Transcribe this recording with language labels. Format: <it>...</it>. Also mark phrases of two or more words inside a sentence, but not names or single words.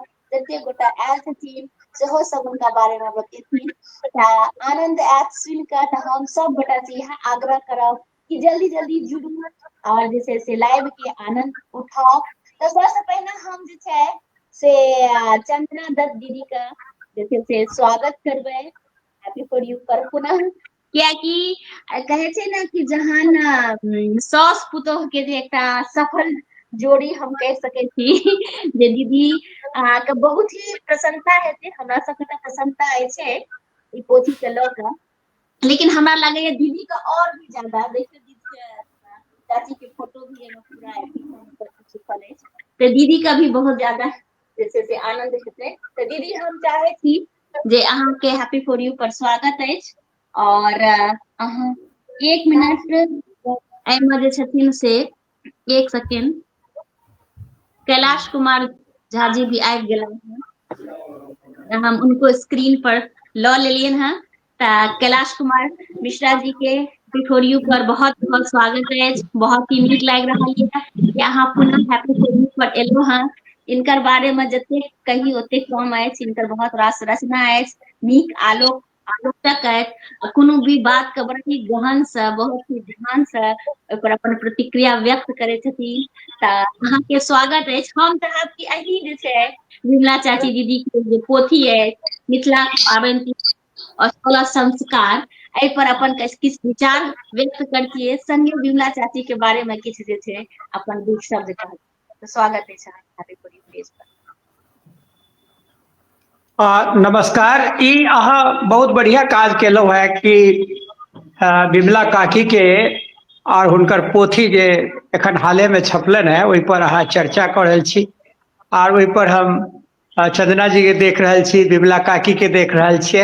<mai>जते गोटा आयल छथिन सेहो सब हुनका बारे मे बतेथिन। आनंद आयत सुनि कऽ। तऽ हम सब गोटा से इएह आग्रह करब कि जल्दी जल्दी जुड़ू और जे छै से लाइव के आनंद उठाउ। तऽ सबसे पहिने हम जे छै से चंदना दत्त दीदी के जे छै से स्वागत करबै हैप्पी फॉर यू पर पुनः। कियाकि कहै छै ने कि जहन सास पुतोह के जे एकटा सफल जोड़ी हम कहि सकै छी जे दीदी अहाँके बहुत ही प्रसन्नता हेतै, हमरा सबके तऽ प्रसन्नता अछि ई पोथी के लऽ कऽ। लेकिन हमरा लगैया दीदी के और भी ज्यादा देखियौ दीदी चाची के फोटो भी एहिमे पूरा छुपल अछि। तऽ दीदी का भी बहुत ज्यादा जे छै से आनंद हेतै। तऽ दीदी हम चाहै छी जे अहाँके हैप्पी फॉर यू पर स्वागत अछि। और अहाँ 1 मिनट एहिमे जे छथिन से 1 सेकेंड कैलाश कुमार झा जी भी आबि गेला हैं। हम उनको स्क्रीन पर लऽ लेलियन हैं। तऽ कैलाश कुमार मिश्रा जी के हैप्पी फॉर यू पर बहुत बहुत स्वागत अछि। बहुत ही नीक लागि रहल ये कि अहाँ पुनः हैप्पी फॉर यू पर एलौ हैं। इनकर बारे में जतेक कही ओतेक कम अछि। इनकर बहुत रास रचना अछि, नीक आलोचक अछि। कोनो भी बात के बड़ ही गहन से बहुत ही ध्यान से ओकर अपन प्रतिक्रिया व्यक्त करै छथिन। तऽ अहाँके स्वागत अछि। हम चाहब कि अहीं जे छै विमला चाची दीदी के जे पोथी अछि मिथिला पाबनि और 16 संस्कार एहि पर अपन किछु विचार व्यक्त करतियै, संगे विमला चाची के बारे में किछु जे छै अपन दू शब्द कहतियै। तऽ स्वागत अछि अहाँके हैप्पी फॉर यू पेज पर। नमस्कार। ई अहाँ बहुत बढ़िया काज केलहुँ है कि विमला काकी के और हुनकर पोथी जे एखन हाले में छपलन है ओहि पर अहाँ चर्चा कऽ रहल छी। और ओहि पर हम चंदना जी के देख रहल छी, विमला काकी के देख रहल छियै।</mai>